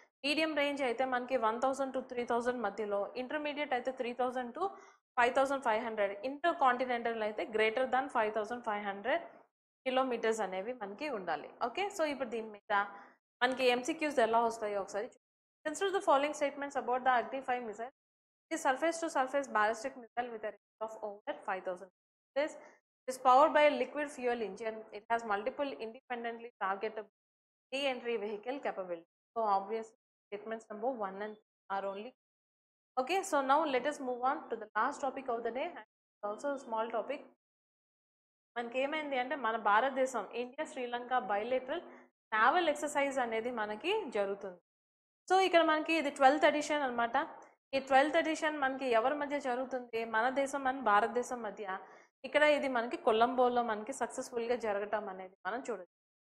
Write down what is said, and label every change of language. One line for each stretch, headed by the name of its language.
Telugu: Medium range అయితే మనకి 1000 to 3000 మధ్యలో, ఇంటర్మీడియట్ అయితే 3000 టు 5500, ఇంటర్ కాంటినెంటల్ అయితే గ్రేటర్ దాన్ 5500 కిలోమీటర్స్ అనేవి మనకి ఉండాలి. ఓకే, సో ఇప్పుడు దీని మీద మనకి ఎంసీక్యూస్ ఎలా వస్తాయో ఒకసారి.
English: Consider the following statements about the Agni 5 missile. The surface to surface ballistic missile with a range of over 5000 kilometers. It is powered by a liquid fuel engine. It has multiple independently targetable re-entry vehicle capability. So obviously statements number 1 and 2 are only. Okay, so now let us move on to the last topic of the day, and also a small topic.
Telugu: మనకి ఏమైంది అంటే మన భారతదేశం India Sri Lanka bilateral naval exercise అనేది మనకి జరుగుతుంది. So ఇక్కడ మనకి ఇది 12th ఎడిషన్ అనమాట. ఈ 12th ఎడిషన్ మనకి ఎవరి మధ్య జరుగుతుంది? మన దేశం అండ్ భారతదేశం మధ్య. ఇక్కడ ఇది మనకి కొలంబోలో మనకి సక్సెస్ఫుల్గా జరగటం అనేది మనం చూడొచ్చు.